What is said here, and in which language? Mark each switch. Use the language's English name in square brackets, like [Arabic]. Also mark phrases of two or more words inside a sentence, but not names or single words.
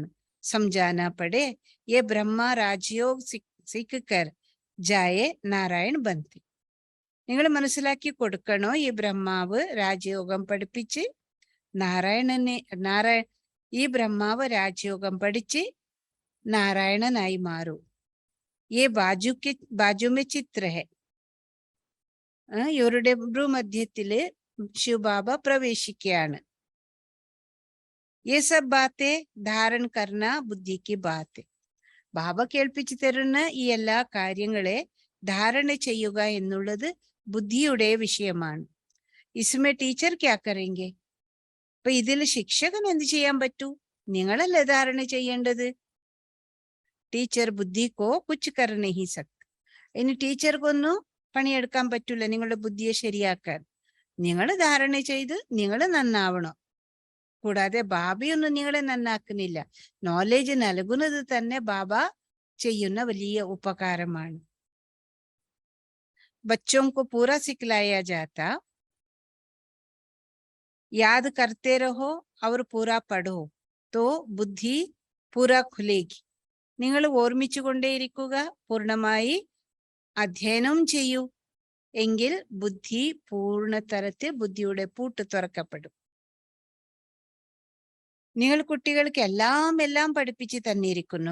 [Hindi] समझाना पड़े ये ब्रह्मा राजयोग सीख कर जाए नारायण बनती. [Malayalam] നിങ്ങൾ മനസ്സിലാക്കി കൊടുക്കണോ, ഈ ബ്രഹ്മാവ് രാജയോഗം പഠിപ്പിച്ച് ഈ ബ്രഹ്മാവ് രാജയോഗം പഠിച്ച് നാരായണനായി മാറൂ. [Hindi] ये बाजू में चित्र है. [Malayalam] ഇവരുടെ ഭ്രൂമധ്യത്തില് ശിവബാബ പ്രവേശിക്കുകയാണ്. [Hindi] ये सब बातें धारण करना बुद्धि की बात है. [Malayalam] ബാബ കേൾപ്പിച്ചു തരുന്ന ഈ എല്ലാ കാര്യങ്ങളെ ധാരണ ചെയ്യുക എന്നുള്ളത് ബുദ്ധിയുടെ വിഷയമാണ്. [Hindi] इसमें टीचर क्या करेंगे. [Malayalam] അപ്പൊ ഇതിൽ ശിക്ഷകൻ എന്ത് ചെയ്യാൻ പറ്റൂ? നിങ്ങളല്ലേ ധാരണ ചെയ്യേണ്ടത്. [Hindi] टीचर बुद्धि को कुछ कर नहीं सकता. [Malayalam] ഇനി ടീച്ചർക്കൊന്നും പണിയെടുക്കാൻ പറ്റൂല നിങ്ങളുടെ ബുദ്ധിയെ ശരിയാക്കാൻ. നിങ്ങൾ ധാരണ ചെയ്ത് നിങ്ങൾ നന്നാവണം. കൂടാതെ ബാബയൊന്നും നിങ്ങളെ നന്നാക്കുന്നില്ല. നോളേജ് നൽകുന്നത് തന്നെ ബാബ ചെയ്യുന്ന വലിയ ഉപകാരമാണ്. [Hindi] बच्चों को पूरा सिखलाया जाता, याद करते रहो और पूरा पढ़ो तो बुद्धि पूरा खुलेगी. [Malayalam] നിങ്ങൾ ഓർമ്മിച്ചു കൊണ്ടേയിരിക്കുക, പൂർണ്ണമായി അധ്യയനം ചെയ്യൂ, എങ്കിൽ ബുദ്ധി പൂർണ്ണതരത്തിൽ ബുദ്ധിയുടെ പൂട്ട് തുറക്കപ്പെടും. നിങ്ങൾ കുട്ടികൾക്ക് എല്ലാം പഠിപ്പിച്ച് തന്നിരിക്കുന്നു.